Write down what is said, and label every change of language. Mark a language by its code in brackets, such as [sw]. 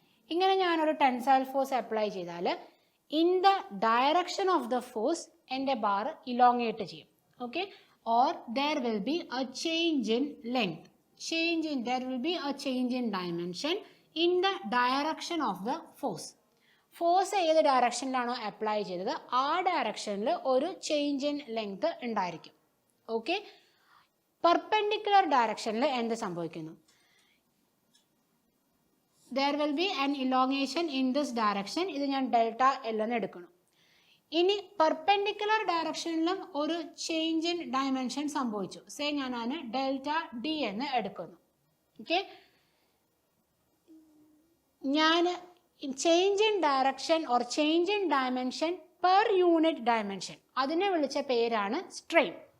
[ml] ഇങ്ങനെ ഞാനൊരു [en] Tensile force apply ചെയ്താൽ in the direction of the force എൻ്റെ bar elongate ചെയ്യും. Okay, or there will be a change in length. There will be a change in dimension in the direction of the force. [ml] Force ഏത് ഡയറക്ഷനിലാണോ apply ചെയ്തത് ആ ഡയറക്ഷനിൽ ഒരു change in length ഉണ്ടായിരിക്കും. Okay, perpendicular ഡയറക്ഷനിൽ എന്ത് സംഭവിക്കുന്നു? [en] There will be an elongation in this direction. [ml] ഇത് ഞാൻ ഡെൽറ്റ L എന്ന് എടുക്കണം. ഇനി പെർപെൻഡിക്കുലർ ഡയറക്ഷനിലും ഒരു ചേഞ്ച് ഇൻ ഡയമെൻഷൻ സംഭവിച്ചു. സേ ഞാൻ അതിന് ഡെൽറ്റ D എന്ന് എടുക്കുന്നു. ഓക്കെ, ഞാൻ [en] change in direction or change in dimension per unit dimension, [ml] അതിനെ വിളിച്ച പേരാണ് സ്ട്രെയിൻ.